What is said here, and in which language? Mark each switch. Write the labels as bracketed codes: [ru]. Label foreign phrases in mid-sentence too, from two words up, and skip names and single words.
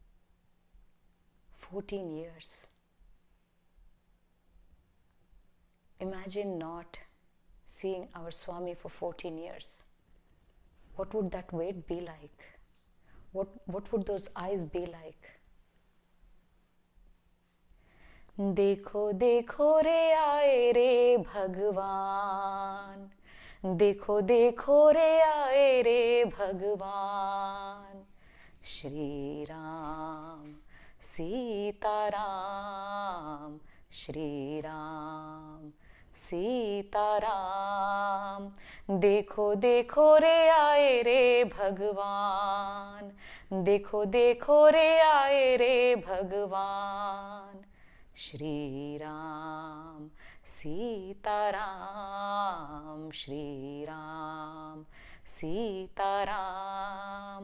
[en] 14 years. Imagine not seeing our Swami for 14 years. What would that wait be like? What would those eyes be like? [hi] देखो देखो रे आए रे भगवान, देखो देखो रे आए रे भगवान, श्री राम सीता राम, श्री राम सीता राम। देखो देखो रे आए रे भगवान, देखो देखो रे आए रे भगवान, श्री राम सीता राम, श्री राम सीता राम।